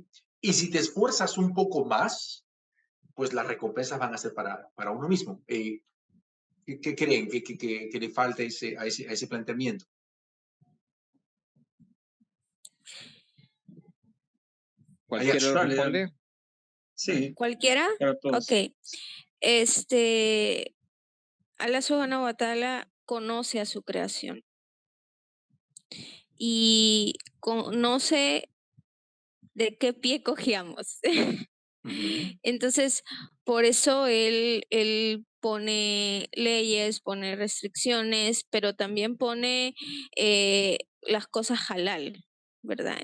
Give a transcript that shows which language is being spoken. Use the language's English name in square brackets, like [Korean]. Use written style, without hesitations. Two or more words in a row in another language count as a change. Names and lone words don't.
[Spanish] Y si te esfuerzas un poco más, pues las recompensas van a ser para uno mismo. ¿Qué creen que le falta a ese planteamiento? ¿Cualquiera lo responde? Sí. ¿Cualquiera? Ok. Allah [Arabic] سبحانه وتعالى [Spanish] conoce a su creación y conoce de qué pie cogíamos. Entonces, por eso él pone leyes, pone restricciones, pero también pone las cosas halal, ¿verdad?